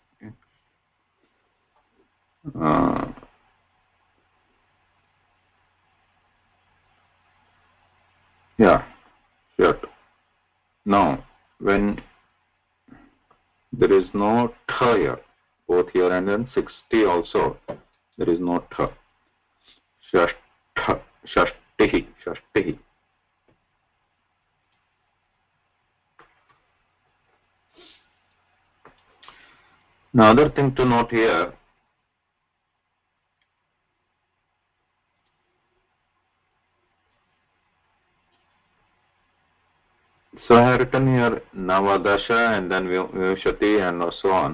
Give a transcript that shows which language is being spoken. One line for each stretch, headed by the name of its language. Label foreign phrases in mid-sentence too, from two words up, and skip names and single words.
English: Yeah, shut. Now, when there is no tha here, both here and then 60 also, there is no tha.
Sanskrit: षष्ठ षष्टिः षष्टिः.
English: Now, other thing to note here, so I have written here Navadasha and then Vimshati and so on.